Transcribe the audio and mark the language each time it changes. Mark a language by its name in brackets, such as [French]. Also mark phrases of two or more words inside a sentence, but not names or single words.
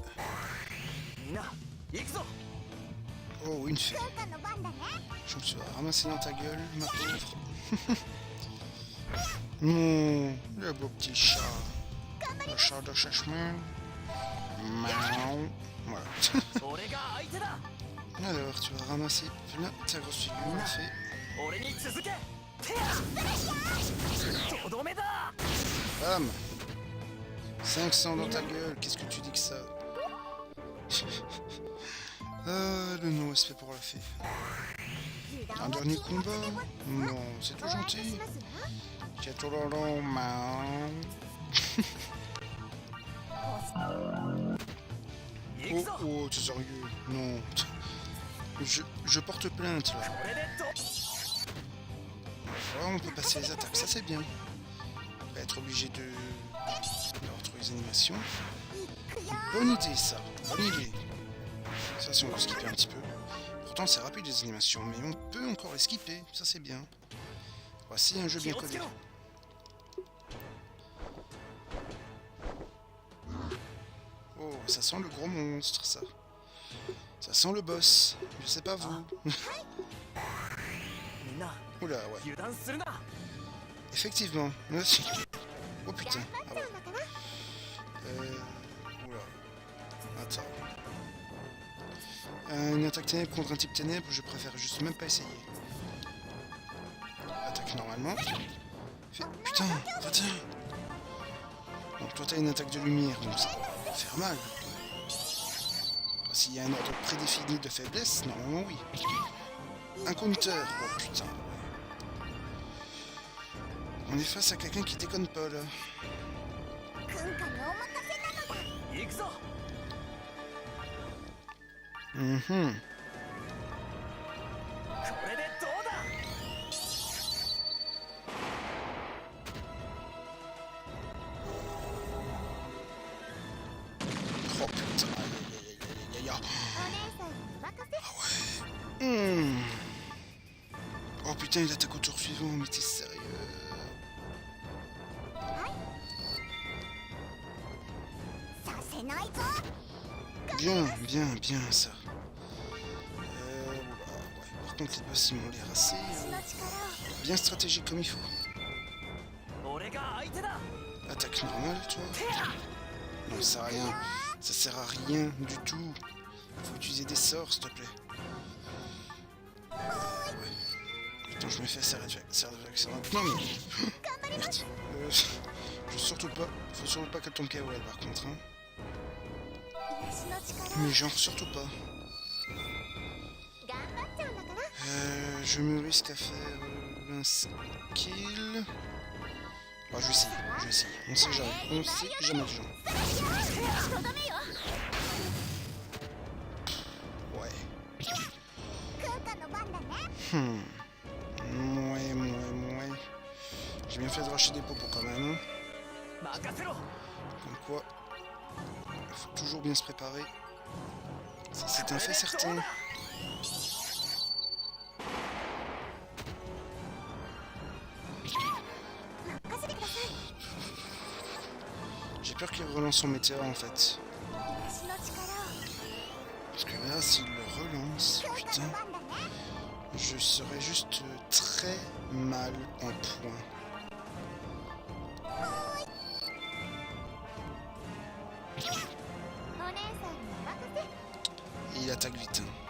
[French] Oh, une fée. Je me suis ramassé dans ta gueule, ma pauvre. Non, le beau petit chat. Le chat de chemin. Miaou. Voilà. [Japanese] 俺が相手だ [French] Alors, tu vas ramasser plein ta grosse figure, en fait. [Japanese] 俺に続けてやとどめだ [French] Bam 500 dans ta gueule, qu'est-ce que tu dis que ça? Le non-respect pour la fée. Un dernier combat? Non, c'est tout gentil. Chatololon, miaou. [Japanese] 行くぞ [French] Oh, t'es sérieux? Non. Je porte plainte là. [Japanese] これでど [French] Ouais, on peut passer les attaques, ça c'est bien. On va être obligé de retrouver les animations. Bonne idée ça, bonne idée. Ça si on veut skipper un petit peu. Pourtant c'est rapide les animations, mais on peut encore les skipper, ça c'est bien. Voici un jeu bien [Japanese] 気をつ [French] codé. [Japanese] けろ [French] Oh, ça sent le gros monstre ça. Ça sent le boss, je sais pas vous. [Japanese] みんな [French] Oula, ouais. [Japanese] 油断するな [French] Effectivement. Oh putain. Ah ouais. Oula. Attends. Une attaque ténèbre contre un type ténèbre, je préfère juste même pas essayer. Attaque normalement. Putain, retiens. Donc toi t'as une attaque de lumière, donc ça va faire mal. S'il y a un ordre prédéfini de faiblesse, normalement oui. Un counter, oh putain. On est face à quelqu'un qui déconne pas là. [Japanese] 君下にお任せなのだ行くぞ Mhm. これでどうだ [French] Oh putain, aïe aïe aïe aïe aïe aïe. [Japanese] お姉さんにお任せ Hmm. [French] Oh putain, il attaque au tour suivant, mais t'es sérieux? [Japanese] させないぞ [French] Bien, bien, bien ça. Oula, ouais. Par contre, les boss ils m'ont l'air assez [Japanese] 私の力を [French] bien stratégique comme il faut. [Japanese] 俺が相手だ [French] Attaque normale, toi? Non, ça sert à rien. Ça sert à rien du tout. Faut utiliser des sorts, s'il te plaît. Ouais. Putain, je me fais serre de non mais... Merde. Je surtout pas... Faut surtout pas qu'elle tombe KO elle par contre. Hein. [Japanese] 私の力を [French] Mais genre surtout pas. [Japanese] 頑張っちゃうんだから [French] Je me risque à faire un skill. Bah, je vais essayer. On sait jamais les gens. [Japanese] とどめよ [French] Ouais. [Japanese] 君下の番だね [French] Ouais. J'ai bien fait de racheter des popos quand même. Hein. [Japanese] 任せろ [French] Comme quoi, il faut toujours bien se préparer. Ça, c'est un fait certain. J'ai peur qu'il relance son météore en fait. [Japanese] 私の力を [French] Parce que là, s'il le relance, [Japanese] 君下 [French] putain, [Japanese] の番だね [French] je serais juste très mal en point. Et il attaque vite. Hein.